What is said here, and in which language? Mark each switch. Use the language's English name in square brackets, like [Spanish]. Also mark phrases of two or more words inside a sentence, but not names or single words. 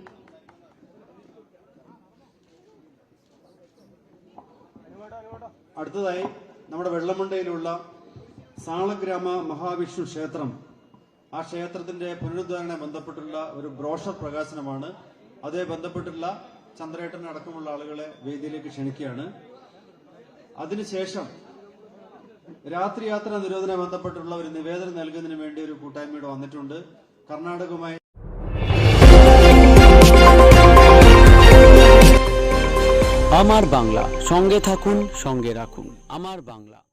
[Malayalam] അടുത്തതായി നമ്മുടെ വെള്ളമുണ്ടയിലുള്ള സാളഗ്രാമ മഹാവിഷ്ണു ക്ഷേത്രം, ആ ക്ഷേത്രത്തിന്റെ പുനരുദ്ധാരണ ബന്ധപ്പെട്ടുള്ള ഒരു ബ്രോഷർ പ്രകാശനമാണ്. അതേ ബന്ധപ്പെട്ടുള്ള ചന്ദ്രേട്ടൻ അടക്കമുള്ള ആളുകളെ വേദിയിലേക്ക് ക്ഷണിക്കുകയാണ്. അതിനുശേഷം രാത്രി യാത്രാ നിരോധന ബന്ധപ്പെട്ടുള്ള ഒരു നിവേദനം നൽകുന്നതിന് വേണ്ടി ഒരു കൂട്ടായ്മയുടെ വന്നിട്ടുണ്ട്. കർണാടകവുമായി [Bangla] আমার বাংলা, সঙ্গে থাকুন, সঙ্গে রাখুন আমার বাংলা।